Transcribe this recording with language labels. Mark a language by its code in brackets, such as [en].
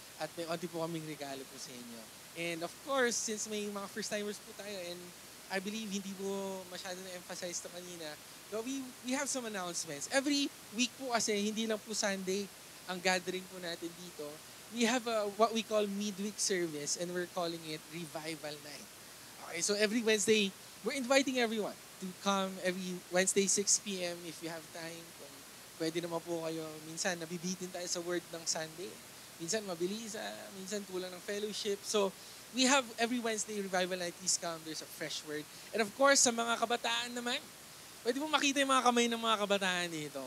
[tl] At may onti po kaming regalo po sa inyo. [en] And of course, since [tl] may mga first timers po tayo, [en] and I believe [tl] hindi po masyado na-emphasize to kanina, [en] but we have some announcements. [tl] Every week po kasi, hindi lang po Sunday ang gathering po natin dito. [en] We have what we call midweek service, and we're calling it Revival Night. Okay, so every Wednesday, we're inviting everyone to come every Wednesday 6 p.m. if you have time. [tl] Kung pwede naman po kayo, minsan nabibitin tayo sa word ng Sunday. Minsan mabilis, minsan kulang ng fellowship. [en] So, we have every Wednesday Revival Night. Please come, there's a fresh word. And of course, [tl] sa mga kabataan naman, pwede mo makita yung mga kamay ng mga kabataan dito.